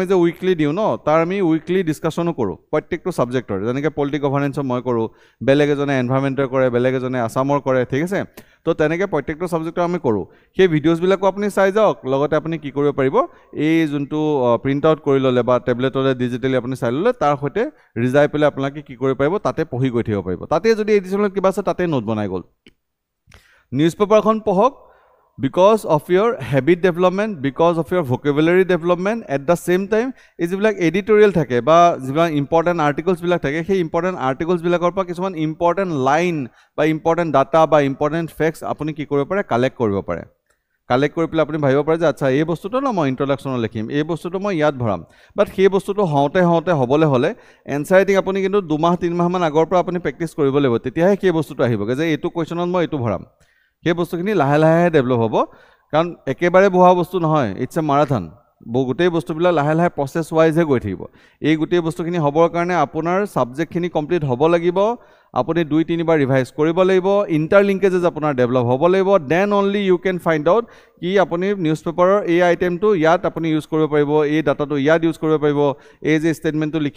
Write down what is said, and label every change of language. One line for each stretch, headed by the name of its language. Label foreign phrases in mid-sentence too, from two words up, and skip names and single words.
Assamese: যে উইকলি দিও ন তাৰ আমি
English: weekly discussionো
Assamese: কৰো প্ৰত্যেকটো সাবজেক্টৰ যেনেকৈ
English: political governanceৰ
Assamese: মই কৰো বেলেগ এজনে এনভায়ৰনমেন্টৰ কৰে বেলেগ এজনে আসামৰ কৰে ঠিক আছে তো তেনেকৈ প্ৰত্যেকটো সাবজেক্টৰ আমি কৰো সেই ভিডিওজ বিলাকো আপুনি চাই যাওক লগতে আপুনি কি কৰিব পাৰিব এই যোনটো
English: print out
Assamese: কৰি ললে বা
English: tabletৰে digitally
Assamese: আপুনি চাই ললে তাৰ সৈতে ৰিজাই পেলে আপোনালোকে কি কৰিব পাৰিব তাতে পঢ়ি গৈ থাকিব পাৰিব তাতে যদি এডিশনাল কিবা আছে তাতে নোট বনাই গল নিউজ পেপাৰখন পঢ়ক
English: because of your habit development because of your vocabulary development at the same time is like editorial
Assamese: থাকে বা যিবা
English: important
Assamese: articles বিলাক থাকে সেই
English: important articles
Assamese: বিলাকৰ পৰা কিছুমান
English: important line
Assamese: বা
English: important data
Assamese: বা
English: important facts
Assamese: আপুনি কি কৰিব পাৰে কালেক্ট কৰিব পাৰে কালেক্ট কৰি পেলাই আপুনি ভাবিব পাৰে যে আচ্ছা এই বস্তুটো ন মই ইন্ট্ৰোডাকশন লিখিম এই বস্তুটো মই ইয়াত ভৰাম বাট সেই বস্তুটো হওঁতে হ'বলে হলে
English: answer writing
Assamese: আপুনি কিন্তু 2 মাহ 3 মাহ মান আগৰ পৰা আপুনি প্ৰেক্টিস কৰিব লাগিব তেতিয়াহে সেই বস্তুটো আহিবগে যে এইটো কোৱেশ্চনত মই এইটো ভৰাম সেই বস্তুখিনি লাহে লাহে ডেভেলপ হ'ব কাৰণ একেবাৰে বহা বস্তু নহয়
English: it's a marathon
Assamese: গোটেই বস্তুবিলাক লাহে লাহে
English: process wiseে
Assamese: গৈ থাকিব এই গোটেই বস্তুখিনি হ'বৰ কাৰণে আপোনাৰ
English: subjectখিনি complete
Assamese: হ'ব লাগিব আপুনি 2-3 বাৰ ৰিভাইজ কৰিব লাগিব ইন্টাৰলিংকেজেস আপোনাৰ ডেভেলপ হ'ব লাগিব
English: then only you can find out
Assamese: কি আপুনি নিউজ পেপাৰৰ এই আইটেমটো ইয়াত আপুনি ইউজ কৰিব পাৰিব এই ডাটাটো ইয়াত ইউজ কৰিব পাৰিব এই যে ষ্টেটমেন্টটো লিখি